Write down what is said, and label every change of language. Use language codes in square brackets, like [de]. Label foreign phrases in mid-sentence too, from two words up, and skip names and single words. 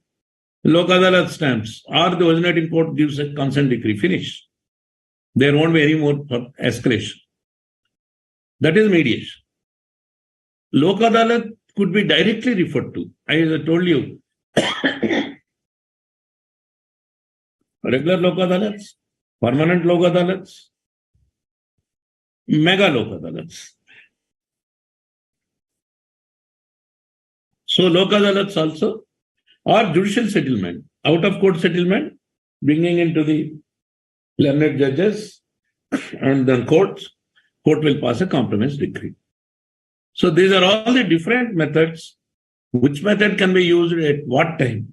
[en] Lok Adalat stamps or the originating court gives a consent decree. Finish. There won't be any more escalation. That is mediation. Lok Adalat could be directly referred to. I told you. Regular Lok Adalats, permanent Lok Adalats, mega Lok Adalats. So Lok Adalats also, or judicial settlement, out of court settlement, bringing into the learned judges and then court will pass a compromise decree. So these are all the different methods. Which method can be used at what time?